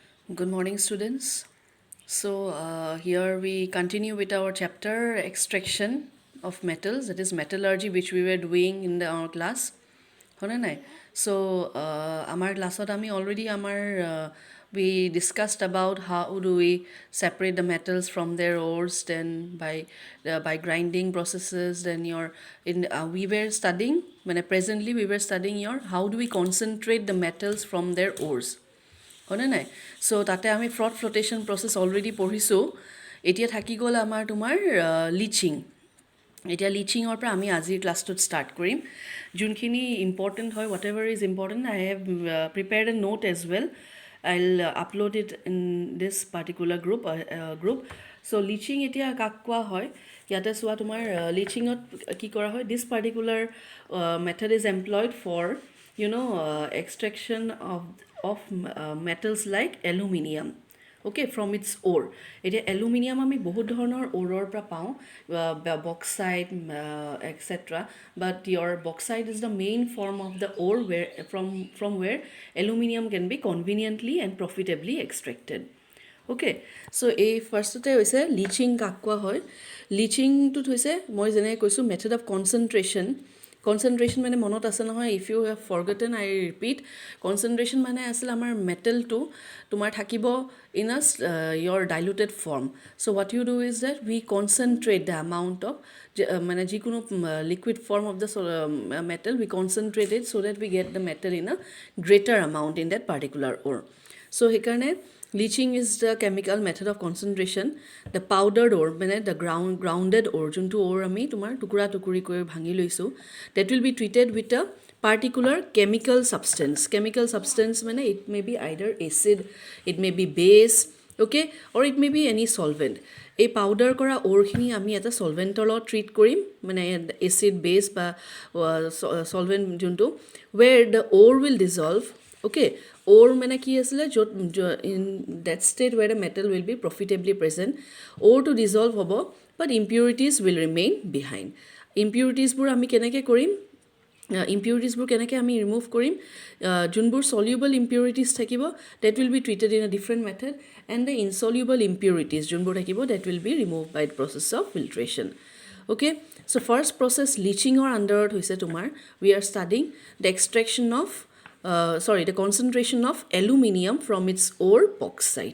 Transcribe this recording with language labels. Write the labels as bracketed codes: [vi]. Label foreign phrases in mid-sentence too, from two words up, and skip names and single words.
[en] Good morning, students. Here we continue with our chapter extraction of metals, that is metallurgy, which we were doing in our class. [as] হয়নে নাই? [en] So, our class already we discussed about how do we separate the metals from their ores, then by grinding processes. Then we were studying presently we were studying how do we concentrate the metals from their ores. [as] হয়নে নাই? চ' তাতে আমি [en] froth flotation process [as] অলৰেডি পঢ়িছোঁ. এতিয়া থাকি গ'ল আমাৰ তোমাৰ লিচিং. এতিয়া লিচিঙৰ পৰা আমি আজিৰ ক্লাছটোত ষ্টাৰ্ট কৰিম. যোনখিনি ইম্পৰ্টেণ্ট হয়, [en] whatever is important, I have prepared a note as well. I'll upload it in this particular group. [as] So লিচিং এতিয়া কাক কোৱা হয়, ইয়াতে চোৱা তোমাৰ লিচিঙত কি কৰা হয়, [en] this particular method is employed for extraction of metals like aluminium, okay, from its ore. [as] এতিয়া aluminium আমি বহুত ধৰণৰ ওৰৰ পৰা পাওঁ, [en] bauxite, etc. But your bauxite is the main form of the ore from where aluminium can be conveniently and profitably extracted. Okay, so [as] এই ফাৰ্ষ্টতে হৈছে লিচিং কাক কোৱা হয়. লিচিংটোত হৈছে মই যেনেকৈ কৈছোঁ [en] method of concentration [as] মানে মনত আছে নহয়, [en] if you have forgotten I repeat. [as] কনচেনট্ৰেশ্যন মানে আছিলে আমাৰ মেটেলটো তোমাৰ থাকিব [en] in a your diluted form. so what you do is that we concentrate the amount of [as] মানে যিকোনো [en] liquid form of the metal we concentrate it so that we get the metal in a greater amount in that particular ore. so সেইকাৰণে leaching is the chemical method of concentration. the powdered ore [as] মানে [en] the grounded ore, [as] যোনটো অ'ৰ আমি তোমাৰ টুকুৰা টুকুৰি কৰি ভাঙি লৈছোঁ, [en] that will be treated with a particular chemical substance মানে it may be either acid, it may be base, okay, or it may be any solvent. [as] এই পাউডাৰ কৰা অ'ৰখিনি আমি এটা চলভেণ্টৰ লগত ট্ৰিট কৰিম, মানে [en] acid base [as] বা চলভেণ্ট যোনটো, [en] where the ore will dissolve, okay. ore [as] মানে কি আছিলে, য'ত [en] in that state where the metal will be profitably present, ore to dissolve হ'ব, but impurities will remain behind. [as] ইম্পিউৰিটিজবোৰ আমি কেনেকৈ কৰিম, ইম্পিউৰিটিজবোৰ কেনেকৈ আমি ৰিমুভ কৰিম, যোনবোৰ চলিউবল ইম্পিউৰিটিজ থাকিব [en] that will be treated in a different method, and the insoluble impurities [as] যোনবোৰ থাকিব [en] that will be remove by the process of filtration. okay, so first process [as] লিচিঙৰ আণ্ডাৰত হৈছে তোমাৰ [en] we are studying the extraction of the concentration of aluminium from its ore bauxite.